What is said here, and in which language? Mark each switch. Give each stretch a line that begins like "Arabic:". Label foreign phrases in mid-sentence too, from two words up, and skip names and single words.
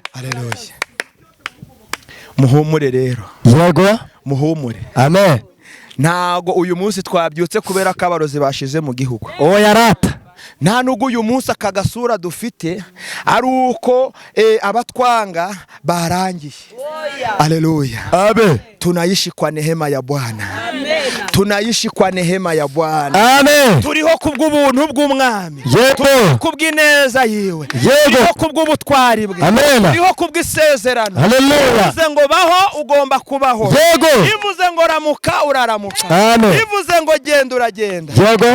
Kinyarwanda: Haleluya. Muhumure rero. Yego. Muhumure. Amen. Ntago uyu munsi twabyutse kubera ko abarozi bashize mu gihugu. Oya rata. Nta nubwo uyu munsi akagasura dufite ari uko abatwanga barangiye. Haleluya. Amen.
Swahili: Tunaishi kwa neema ya Bwana. Tunaishi kwa neema ya Bwana.
Kinyarwanda: Amen. Turiho kubw'ubuntu bw'umwami. Yego. Kubw'ineza yiwe. Yego. Turiho kubw'ubutwari bwe. Amen. Turiho kubw'isezerano. Haleluya. Ivuze ngo baho ugomba kubaho. Yego. Ivuze ngo ramuka uraramuka. Amen. Ivuze ngo genda uragenda. Yego.